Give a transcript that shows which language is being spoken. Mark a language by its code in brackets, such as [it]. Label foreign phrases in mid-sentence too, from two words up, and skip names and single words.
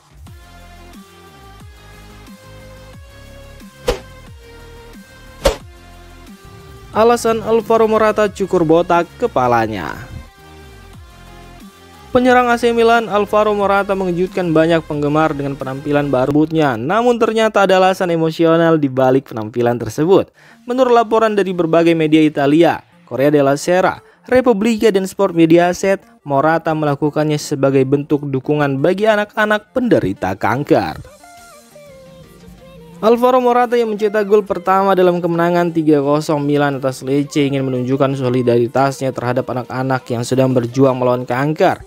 [id] Alasan Alvaro Morata cukur botak kepalanya. Penyerang AC Milan Alvaro Morata mengejutkan banyak penggemar dengan penampilan barunya, namun ternyata ada alasan emosional di balik penampilan tersebut. Menurut laporan dari berbagai media Italia, Corriere della Sera, Repubblica dan Sport Mediaset, Morata melakukannya sebagai bentuk dukungan bagi anak-anak penderita kanker. Alvaro Morata yang mencetak gol pertama dalam kemenangan 3-0 Milan atas Lecce ingin menunjukkan solidaritasnya terhadap anak-anak yang sedang berjuang melawan kanker.